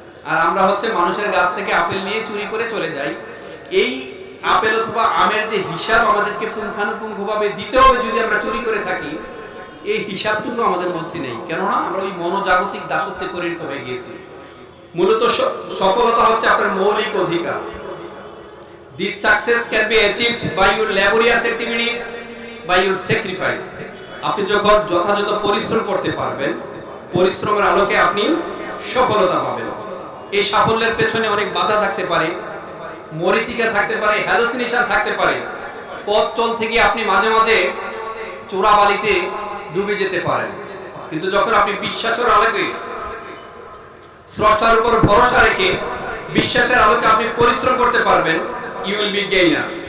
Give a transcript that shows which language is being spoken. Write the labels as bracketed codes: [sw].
[bn] আর আমরা হচ্ছে মানুষের গাছ থেকে আপেল নিয়ে চুরি করে চলে যাই। এই আপেল অথবা আমের যে হিসাব আমাদেরকে পুঙ্খানুপুঙ্খভাবে দিতে হবে যদি আমরা চুরি করে থাকি, এই হিসাবটুকু আমাদের মধ্যে নেই, কেননা আমরা ওই মনোজাগতিক দাসত্বে পরিণত হয়ে গিয়েছি। মূলত সফলতা হচ্ছে আপনার মৌলিক অধিকার। [en] This success can be achieved by your laborious activities, by your sacrifice. [bn] আপনি যখন যথাযথ পরিশ্রম করতে পারবেন, পরিশ্রমের আলোকে আপনি সফলতা পাবেন। এই সাফল্যের পেছনে অনেক বাধা থাকতে পারে, মরিচিকা থাকতে পারে, হ্যালুসিনেশন থাকতে পারে। পথ চল থেকে আপনি মাঝে মাঝে চোরাবালিতে ডুবে যেতে পারেন, কিন্তু যখন আপনি বিশ্বাসের আলোকে, স্রষ্টার উপর ভরসা রেখে বিশ্বাসের আলোকে আপনি পরিশ্রম করতে পারবেন, [en] you will be gainer.